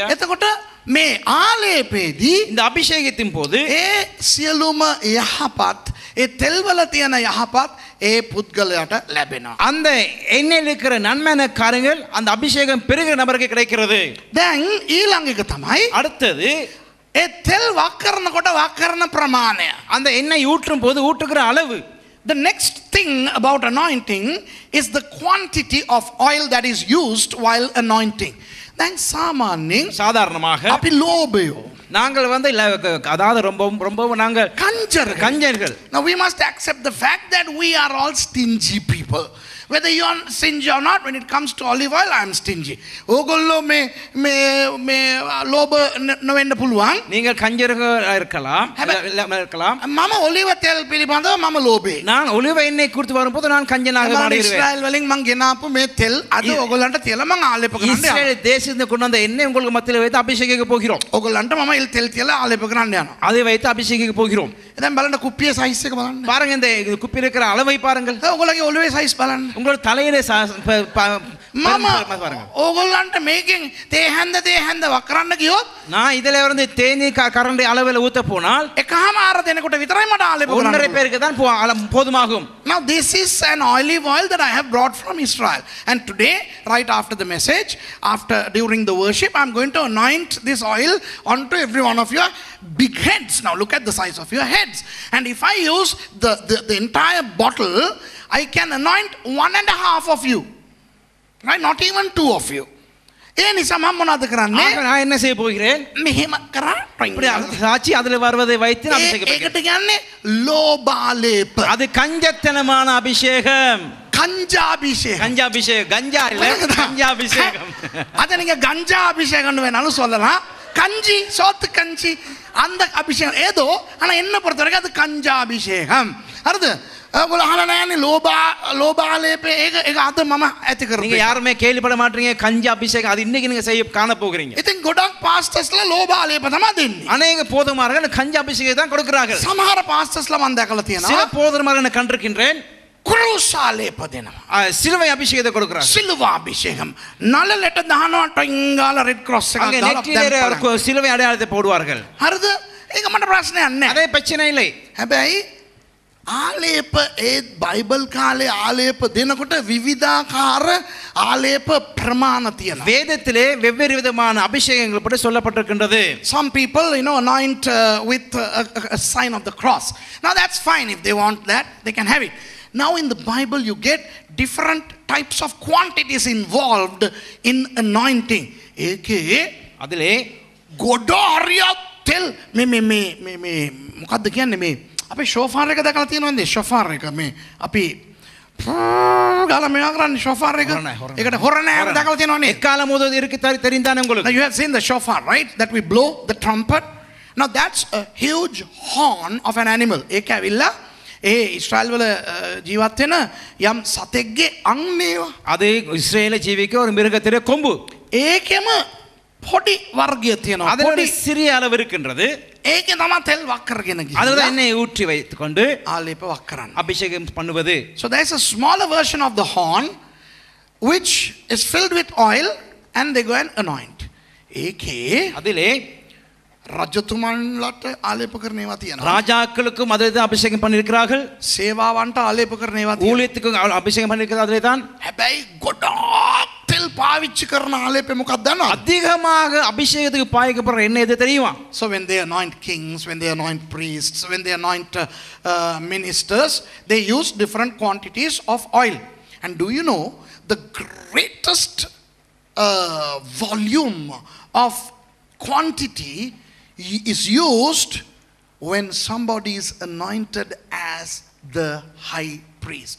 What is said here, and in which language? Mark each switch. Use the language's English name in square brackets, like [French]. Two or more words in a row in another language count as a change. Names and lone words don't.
[Sinhala] එතකොට මේ ආලේපේදී [Tamil] இந்த அபிஷேகத்தின் போது [Sinhala] ඒ සියලුම යහපත් ඒ තෙල් වල තියෙන යහපත් ඒ පුද්ගලයාට ලැබෙනවා. [Tamil] அந்த எண்ணெயில் இருக்கிற நன்மையான காரியங்கள் அந்த அபிஷேகம் பெருகிற நபருக்கு கிடைக்கிறது. [Sinhala] දැන් ඊළඟ එක තමයි [Tamil] அடுத்தது [Sinhala] ඒ තෙල් වක් කරනකොට වක් කරන ප්‍රමාණය. [Tamil] அந்த எண்ணெய் ஊற்றும் போது ஊற்றுகிற அளவு. [English] The next thing about anointing is the quantity of oil that is used while anointing. [Sinhala] දැන් සාමාන්‍යයෙන් [Tamil] சாதாரணமாக [Sinhala] අපි ලෝභයෝ [Tamil] நாங்கள் வந்து அதாவது ரொம்ப நாங்கள் கஞ்சர்கள். [English] Now we must accept the fact that we are all stingy people. Whether you are stingy or not, when it comes to olive oil, I am stingy. [Sinhala] ඕගොල්ලෝ මේ ලෝභ නොවෙන්න පුළුවන්. [Tamil] நீங்கள் கஞ்சர்கள் இருக்கலாம். [Sinhala] මම ඔලිව තෙල් පිළිබඳව මම ලෝභේ. [Tamil] நான் ஒலிவ எண்ணெய் குறித்து வரும்போது நான் கஞ்சனாக மாறிடுவேன். [Sinhala] இஸ்ரேல் වලින් මං ගෙනාපු මේ තෙල් අද ඕගොල්ලන්ට තියලා මං ආලේප කරන්න යනවා. [Tamil] இஸ்ரேல் தேசத்திலிருந்து கொண்டு வந்த எண்ணெய் உங்களுக்கு மத்தியில் வைத்து அபிஷேகிக்க போகிறோம். [Sinhala] ඕගොල්ලන්ට මම තෙල් තියලා ආලේප කරන්න යනවා. [Tamil] அதை வைத்து அபிஷேகிக்க போகிறோம். [Sinhala] දැන් බලන්න කුප්පියේ සයිස් එක බලන්න. [Tamil] பாருங்க இந்த குப்பி இருக்கிற அளவை பாருங்கள். [Sinhala] ඕගොල්ලෝගේ ඔලිවේ සයිස් බලන්න. [Tamil] உங்களோட தலையிலே [Sinhala] මම ඕගොල්ලන්ට මේකෙන් තේ හැන්ද වක් කරන්න ගියොත් [Tamil] நான் இதில இருந்து தேனீ கரண்டி அளவில் ஊத்த போனால் [Sinhala] එකමාර දෙනකොට විතරයි මට ආලේප කරන්න. [Tamil] ஒன்றரை பேருக்கு தான் போதுமாகும். [English] Now this is an olive oil that I have brought from Israel, and today right after the message, during the worship, I'm going to anoint this oil onto every one of your big heads. Now look at the size of your heads, and if I use the entire bottle, I can anoint 1.5 of you, right? Not even 2 of you. [Sinhala] ඒ නිසා මම මොනවද කරන්නේ? [Tamil] நான் என்ன செய்ய போகிறேன்? [Sinhala] මෙහෙම කරා [Tamil] இப்படி சாட்சி அதில் வருவதை வைத்து நான் அபிஷேகம் [Sinhala] ඒකට කියන්නේ ලෝභාලේප. [Tamil] அது கஞ்சத்தனமான அபிஷேகம். கஞ்சாபிஷேகம். கஞ்சாபிஷேகம். கஞ்சா இல்ல, கஞ்சாபிஷேகம். அத நீங்க கஞ்சா அபிஷேகம்னு வேணாலும் சொல்லலாம். கஞ்சி, சோத்து கஞ்சி, அந்த அபிஷேகம் ஏதோ, ஆனா என்ன பொறுத்த வரைக்கும் அது கஞ்சாபிஷேகம். [Sinhala] හරිද? ඔයගොල්ලෝ අහලා නැන්නේ ලෝභාලේපේ ඒක අද මම ඇති කරපු. [Tamil] நீங்க யாருமே கேள்விப்பட மாட்டீங்க கஞ்சா அபிஷேகம். அது இன்னைக்கு நீங்க செய்ய காண போகிறீங்க. [Sinhala] ඉතින් ගොඩක් පාස්ටර්ස්ලා ලෝභාලේප තමයි දෙන්නේ. [Tamil] அநேக போதகமார்கள் கஞ்சா அபிஷேகம் தான் கொடுக்கிறார்கள். [Sinhala] සමහර පාස්ටර්ස්ලා මම දැකලා තියෙනවා. [Tamil] சில போதகமார்கள் நான் கண்டிருக்கின்றேன். [Sinhala] කුරුසාලේප දෙනවා. [Tamil] சிலுவை அபிஷேகத்தை கொடுக்கிறார்கள். [Sinhala] සිල්වා අභිෂේகம். නළලට දානවා ටොංගාල [English] red cross [Sinhala] එකක් [Tamil] அங்க [Sinhala] දාලා [Tamil] நெற்றியிலே சிலுவை அடையாளத்தை போடுவார்கள். [Sinhala] හරිද? ඒක මට ප්‍රශ්නයක් නැහැ. [Tamil] அதே பிரச்சனை இல்லை. [Sinhala] හැබැයි ආලේප ඒ බයිබල් කාලේ ආලේප දෙනකොට විවිධාකාර ආලේප ප්‍රමාණ තියෙනවා. [Tamil] வேதத்திலே வெவ்வேறு விதமான அபிஷேகங்கள் பற்றி சொல்லப்பட்டிருக்கின்றது. [English] Some people anoint with a sign of the cross. Now that's fine. If they want that, they can have it. Now in the Bible you get different types of quantities involved in anointing. [Sinhala] ඒකේ [Tamil] அதிலே [Sinhala] ගොඩාරියක් තෙල් මේ මොකද්ද කියන්නේ මේ අපි ෂෝෆාර් එක දැකලා තියෙනවද? ෂෝෆාර් එක මේ අපි ගාලා මේවා කරන්නේ ෂෝෆාර් එක. ඒකට හොරණ හැම දැකලා තියෙනවනේ. [Tamil] எக்காலம் ஊதுவது இருக்கு தெரிந்தானே உங்களுக்கு. [English] Now you have seen the shofar, right? That we blow the trumpet. Now that's a huge horn of an animal. [Sinhala] ඒක ඇවිල්ලා ඒ ඉස්රායල් වල ජීවත් වෙන යම් සතෙක්ගේ අංනේවා. [Tamil] அது இஸ்ரேல ஜீவிக்க ஒரு மிருகத்திலே கொம்பு. [Sinhala] ඒකෙම පොඩි වර්ගය තියෙනවා. [Tamil] அதோட சிறிய அளவு இருக்கின்றது. [Sinhala] ඒකේ තමයි තෙල් වක් කරගෙන ගිහින්. [Tamil] அதுல எண்ணெய் ஊற்றி வைத்துக்கொண்டு [Sinhala] ආලේප වක් කරන්න. [Tamil] அபிஷேகம் பண்ணுவது. [English] So there is a smaller version of the horn which is filled with oil and they go and anoint. [Sinhala] ඒකේ [Tamil] அதிலே [Sinhala] රජතුමන්ලට ආලේප කරන ඒවා තියෙනවා. [Tamil] ராஜாக்களுக்கும் அதே தான் அபிஷேகம் பண்ணியிருக்கிறார்கள். [Sinhala] සේවාවන්ට ආලේප කරන ඒවා තියෙනවා. [Tamil] ஊழியத்துக்கு அபிஷேகம் பண்ணியிருக்கிறது அதிலே தான். [Sinhala] හැබැයි ගොඩාක් තෙල් පාවිච්චි කරන ආලේපේ මොකක්ද දන්නවද? [Tamil] அதிகமாக அபிஷேகத்துக்கு பாய்க்கப்படுற எண்ணெய் எது தெரியுமா? [English] So when they anoint kings, when they anoint priests, when they anoint ministers, they use different quantities of oil. And do you know the greatest volume of quantity is used when somebody is anointed as the high priest.